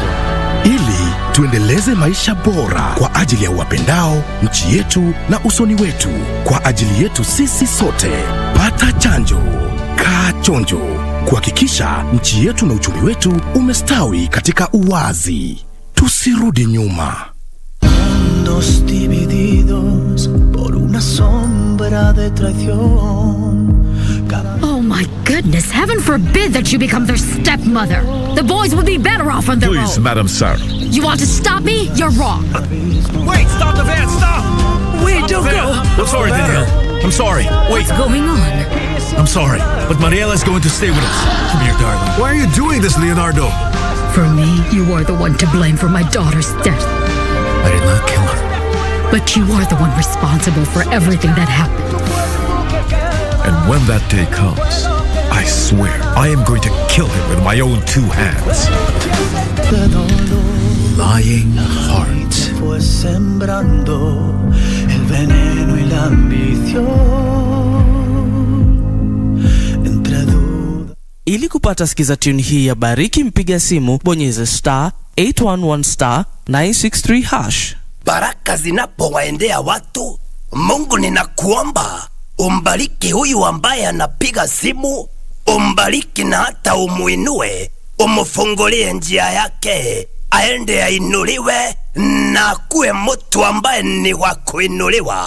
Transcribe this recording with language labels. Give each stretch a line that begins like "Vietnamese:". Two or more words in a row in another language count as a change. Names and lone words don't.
Swahili: Ili tuendeleze maisha bora kwa ajili ya wapendao, nchi yetu na usoni wetu. Kwa ajili yetu sisi sote. Pata chanjo. Kaa chonjo. Kuhakikisha nchi yetu na uchumi wetu umestawi katika uwazi. Tusirudi nyuma.
Spanish: Mundos divididos por una sombra de traición.
English: Oh my goodness, heaven forbid that you become their stepmother. The boys would be better off on their own. Please, Madam Sir. You want to stop me? You're wrong. Wait, stop the van, stop! Wait, don't go. I'm sorry, Danielle. I'm sorry. Wait. What's going on? I'm sorry, but Mariela's going to stay with us. Come here, darling. Why are you doing this, Leonardo? For me, you are the one to blame for my daughter's death. I did not kill her. But you are the one responsible for everything that happened. And when that day comes, I swear I am going to kill him with my own two hands. Lying heart.
Spanish: Fue sembrando el veneno y la ambición.
Swahili: Ili kupata sikiza tune hii ya Bariki mpiga simu, bonyeza *811 *963#. Baraka zinapowaendea watu, Mungu ninakuomba umbariki huyu ambaye anapiga simu, umbariki na hata umuinue, umufungulie njia yake, aende ainuliwe na kuwe mtu ambaye ni wa kuinuliwa.